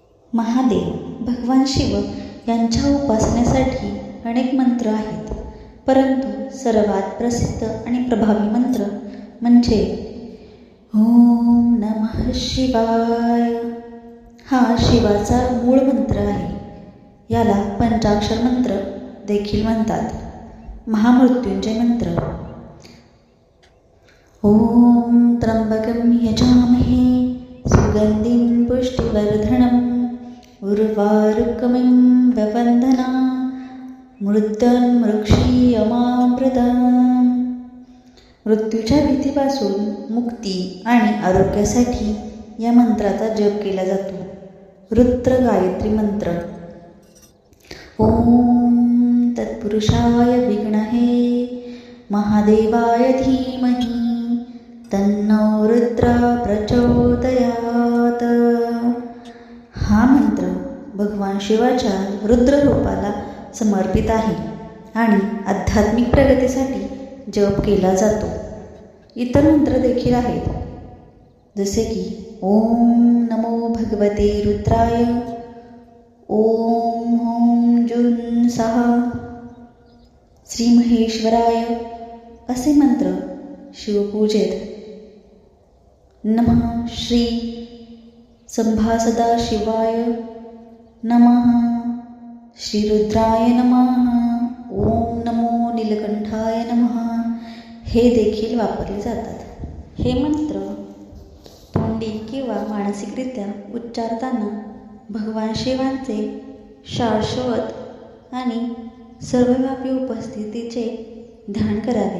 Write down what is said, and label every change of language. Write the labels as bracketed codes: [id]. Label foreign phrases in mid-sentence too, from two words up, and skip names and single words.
[mr] महादेव भगवान शिव यांच्या उपासनेसाठी अनेक मंत्र आहेत, परंतु सर्वात प्रसिद्ध आणि प्रभावी मंत्र म्हणजे [sa] ओम नमः शिवाय [mr] हा शिवाचा मूळ मंत्र आहे. याला पंचाक्षर मंत्र देखील म्हणतात. महामृत्युंजय मंत्र. [sa] ओम त्र्यंबकं यजामहे सुगंधिं पुष्टिवर्धनम् उर्वारुकमिं ववन्दना मृत्युंमृक्षीयमामृतम्. [mr] मृत्यूच्या भीतीपासून मुक्ती आणि आरोग्यासाठी या मंत्राचा जप केला जातो. रुद्र गायत्री मंत्र. [sa] ओम तत्पुरुषाय विद्महे महादेवाय धीमहि तन्नो रुद्र प्रचोदयात्. [mr] हा मंत्र भगवान शिवाच्या रुद्र रूपाला समर्पित आहे आणि आध्यात्मिक प्रगतीसाठी जप केला जातो. इतर मंत्र देखील आहेत, जसे की [sa] ओम नमो भगवते रुद्राय, ओम ह्रीं जूं सः, श्री महेश्वराय [mr] असे मंत्र शिवपूजेत [sa] नमः श्री सदाशिवाय नमः, श्री रुद्राय नमः, ओम नमो नीलकंठाय नमः [mr] हे देखील वापरले जातात. हे मंत्र तोंडी किंवा मानसिकरित्या उच्चारताना भगवान शिवांचे शाश्वत आणि सर्वव्यापी उपस्थितीचे ध्यान करावे.